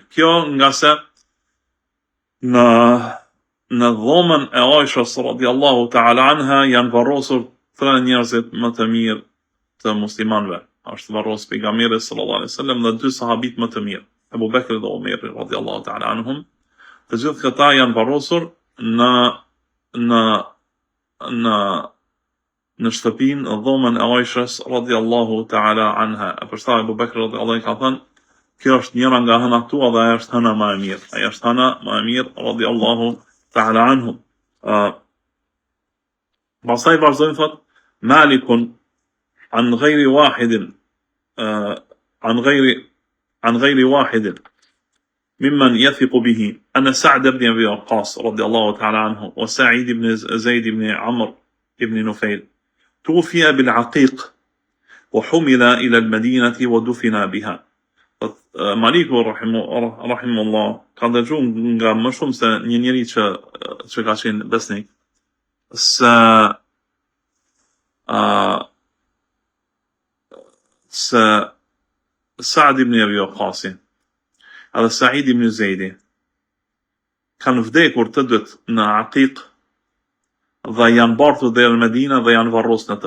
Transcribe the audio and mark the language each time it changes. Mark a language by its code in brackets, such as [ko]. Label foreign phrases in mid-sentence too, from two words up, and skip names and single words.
[sq] Kjo nga se në dhomën e Aishës [ar] رضي الله تعالى عنها [sq] janë varrosur 3 njerëzit më të mirë të muslimanëve. Është varros pejgamberi [ar] صلى الله عليه وسلم [sq] dhe 2 sahabit më të mirë, Abu Bakr dhe Umar [ar] رضي الله تعالى عنهم. [sq] Të gjithë këta janë varrosur në shtëpinë në dhomën e Aishës [ar] رضي الله تعالى عنها. [sq] E përshtai Abu Bakr [ar] رضي الله عنه [sq] ka thënë, kjo është njëra nga hënat tua dhe ajo është hëna më e mirë. [ar] رضي الله تعالى عنه. [sq] Pastaj vazhdojnë thot [ar] مالك عن غير واحد عن غير واحد ممن يثق به أن سعد بن أبي وقاص رضي الله تعالى عنه وسعيد بن زيد بن عمرو بن نفيل توفي بالعقيق وحمل إلى المدينة ودفن بها. [sq] Maliku rahimullah ka dëgjuar nga më shumë se një njeri që ka qenë besnik se Sa'd ibn Abi Waqqas edhe Sa'id ibn Zejdi kanë vdekur të dytë në Aqiq dhe janë bartur deri në Medinë dhe janë varrosur në të.